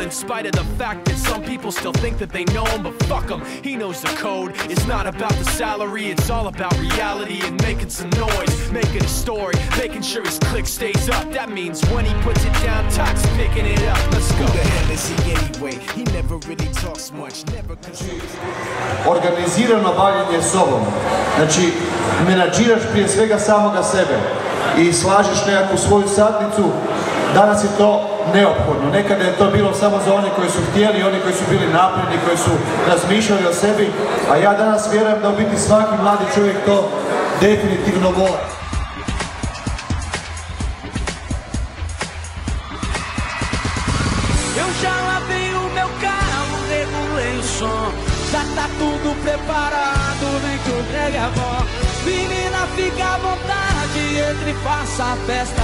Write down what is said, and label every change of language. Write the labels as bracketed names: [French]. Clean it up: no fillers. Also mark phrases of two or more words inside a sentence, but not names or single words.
[English] In spite of the fact that some people still think that they know him, but fuck him, he knows the code. It's not about the salary, it's all about reality and making some noise, making a story, making sure his click stays up. That means when he puts it down, Tox picking it up. Let's go. Who the hell is he anyway? He never really talks much, never consumes. [Croatian] Organizirano bavljenje sobom. Znači, menadžiraš prije svega samoga sebe i slažeš nekakvu svoju satnicu. Danas je to neophodno. Nekada je to bilo samo za one koji su htjeli, oni koji su bili napredni, koji su razmišljali o sebi. A ja danas vjerujem da u biti svaki mladi čovjek to definitivno voli. [Portuguese] Já tá tudo preparado, vem que o drag é bom. Menina, fica à vontade, entre e faça a festa.